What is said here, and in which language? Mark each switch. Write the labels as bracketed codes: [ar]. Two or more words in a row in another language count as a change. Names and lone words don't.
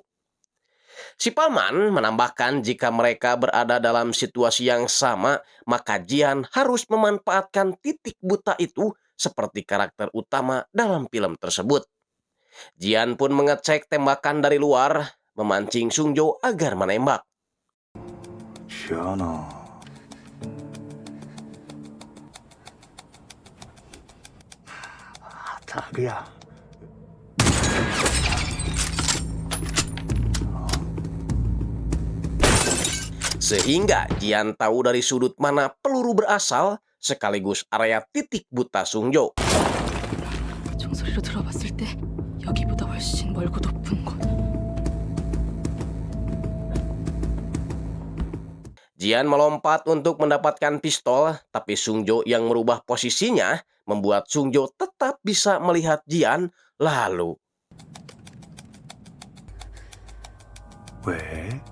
[id] Si paman menambahkan jika mereka berada dalam situasi yang sama, maka Jian harus memanfaatkan titik buta itu seperti karakter utama dalam film tersebut. Jian pun mengecek tembakan dari luar, memancing Sungjo agar menembak. [ko] 지안아. 다그야. [id] Sehingga Jian tahu dari sudut mana peluru berasal, sekaligus area titik buta Sungjo. [ko] 종소리로 들어봤을 때 여기보다 훨씬 멀고 높은 곳. [id] Jian melompat untuk mendapatkan pistol, tapi Sungjo yang merubah posisinya membuat Sungjo tetap bisa melihat Jian, lalu [ko] 왜?